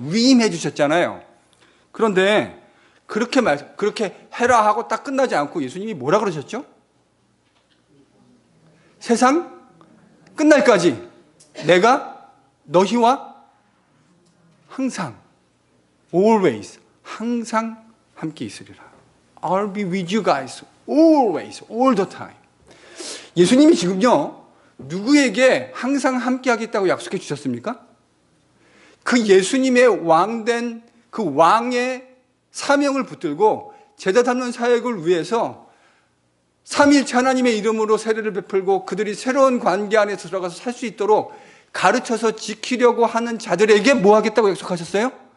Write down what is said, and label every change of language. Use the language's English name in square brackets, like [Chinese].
[Korean] 위임해 주셨잖아요. 그런데 그렇게 해라 하고 딱 끝나지 않고 예수님이 뭐라 그러셨죠? 세상 끝날까지 내가 너희와 항상, always, 항상 함께 있으리라. [English] I'll be with you guys always, all the time. [Korean] 예수님이 지금요, 누구에게 항상 함께 하겠다고 약속해 주셨습니까? 그 예수님의 왕된 그 왕의 사명을 붙들고 제자 담는 사역을 위해서 삼위일체 하나님의 이름으로 세례를 베풀고 그들이 새로운 관계 안에 들어가서 살 수 있도록 가르쳐서 지키려고 하는 자들에게 뭐 하겠다고 약속하셨어요?